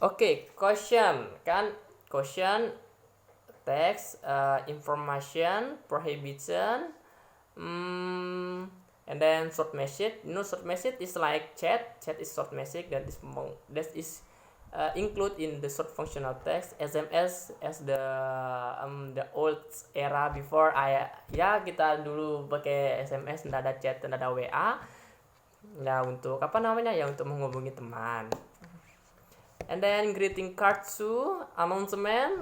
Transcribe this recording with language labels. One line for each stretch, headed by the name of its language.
English: Oke, question kan, question text, information, prohibition, and then short message. Short message is like chat is short message, that is include in the short functional text. SMS as the old era before
Indonesian: kita dulu pakai SMS, tidak ada chat, tidak ada WA. Ya untuk untuk menghubungi teman.
English: And then greeting card too, announcement.